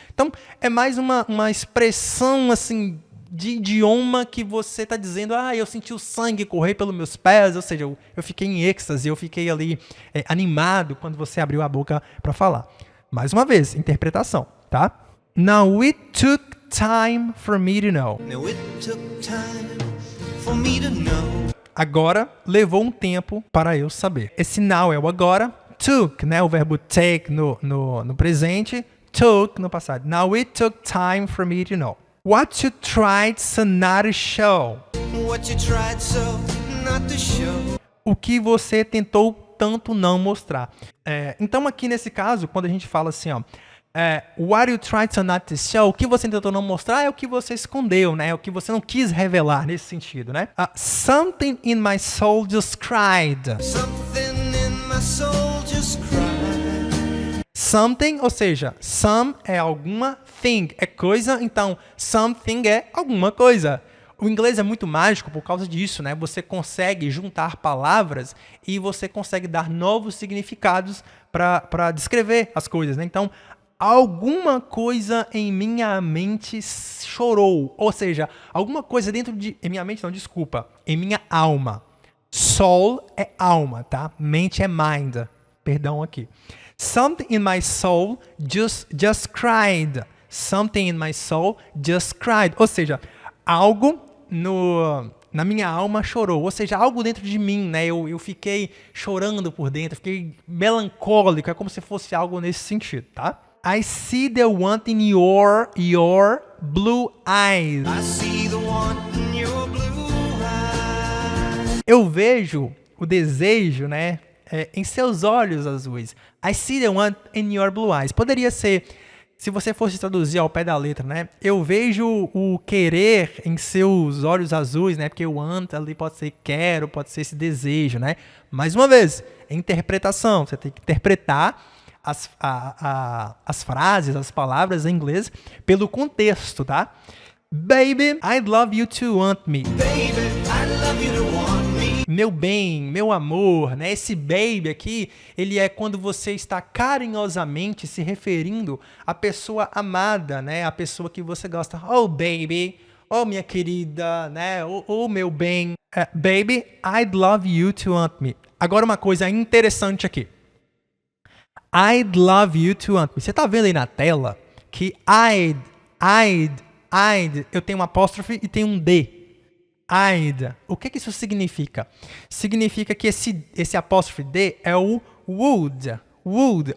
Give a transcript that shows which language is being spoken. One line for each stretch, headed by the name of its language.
Portuguese: Então é mais uma expressão assim de idioma que você está dizendo, eu senti o sangue correr pelos meus pés, ou seja, eu fiquei em êxtase, eu fiquei ali animado quando você abriu a boca para falar. Mais uma vez, interpretação, tá?
English: Now it took time for me to know. Now it took time for me to know.
Portuguese: Agora levou um tempo para eu saber. Esse now é o agora, took, né? O verbo take no presente, took no passado.
English: Now it took time for me to know. What you tried so not to show. What you tried so not to show.
Portuguese: O que você tentou tanto não mostrar. Então aqui nesse caso, quando a gente fala assim,
English: what you tried so not to show,
Portuguese: o que você tentou não mostrar é o que você escondeu, né? É o que você não quis revelar nesse sentido, né?
English: Something in my soul just cried. Something in my soul just cried.
Portuguese: Something, ou seja, some é alguma thing, é coisa, então something é alguma coisa. O inglês é muito mágico por causa disso, né? Você consegue juntar palavras e você consegue dar novos significados para descrever as coisas, né? Então, alguma coisa em minha mente chorou, ou seja, alguma coisa dentro em minha mente, não, desculpa, em minha alma. Soul é alma, tá? Mente é mind, perdão aqui.
English: Something in my soul just cried. Something in my soul just cried.
Portuguese: Ou seja, algo na minha alma chorou. Ou seja, algo dentro de mim, né? Eu fiquei chorando por dentro, fiquei melancólico. É como se fosse algo nesse sentido, tá?
English: I see the want in your blue eyes. I see the want in your blue eyes.
Portuguese: Eu vejo o desejo, né? Em seus olhos azuis.
English: I see the want in your blue eyes.
Portuguese: Poderia ser, se você fosse traduzir ao pé da letra, né? Eu vejo o querer em seus olhos azuis, né? Porque o want ali pode ser quero, pode ser esse desejo, né? Mais uma vez, interpretação. Você tem que interpretar as frases, as palavras em inglês pelo contexto, tá?
English: Baby, I'd love you to want me. Baby, I'd love you to want me.
Portuguese: meu bem, meu amor, né? Esse baby aqui, ele é quando você está carinhosamente se referindo à pessoa amada, né? A pessoa que você gosta. Oh, baby. Oh, minha querida, né? Oh, meu bem.
English: Baby, I'd love you to want me.
Portuguese: Agora uma coisa interessante aqui.
English: I'd love you to want me.
Portuguese: Você tá vendo aí na tela que I'd, eu tenho um apóstrofe e tenho um D. I'd. O que isso significa? Significa que esse apóstrofe D é o would. Would.